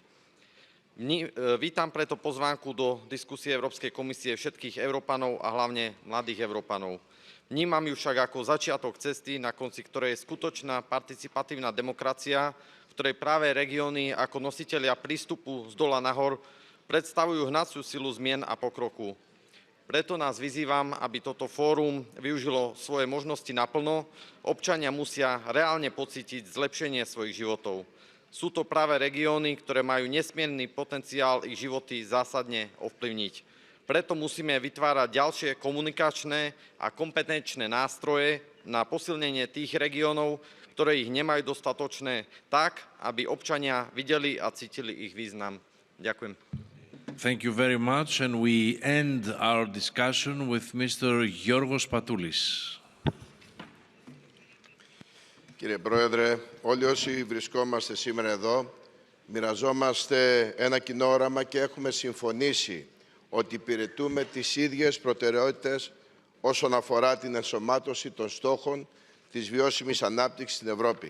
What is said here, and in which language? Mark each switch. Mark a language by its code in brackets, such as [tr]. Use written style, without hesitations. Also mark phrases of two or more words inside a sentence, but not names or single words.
[sk] Vítam preto pozvánku do diskusie Európskej komisie všetkých Európanov a hlavne mladých Európanov. Vnímam ju však ako začiatok cesty, na konci ktorej je skutočná participatívna demokracia, v ktorej práve regióny ako nositelia prístupu z dola nahor predstavujú hnaciu silu zmien a pokroku. Preto nás vyzývam, aby toto fórum využilo svoje možnosti naplno. Občania musia reálne pocítiť zlepšenie svojich životov. Sú to práve regióny, ktoré majú nesmierny potenciál ich životy zásadne ovplyvniť. Preto musíme vytvárať ďalšie komunikačné a kompetenčné nástroje na posilnenie tých regiónov, ktoré ich nemajú dostatočné, tak, aby občania videli a cítili ich význam. Ďakujem. [en] Thank you very much, and we end our discussion with Mr. Giorgos Patoulis. [el] Κύριε Πρόεδρε, όλοι όσοι βρισκόμαστε σήμερα εδώ, μοιραζόμαστε ένα κοινό όραμα και έχουμε συμφωνήσει ότι υπηρετούμε τις ίδιες προτεραιότητες όσον αφορά την ενσωμάτωση των στόχων της βιώσιμης ανάπτυξης στην Ευρώπη.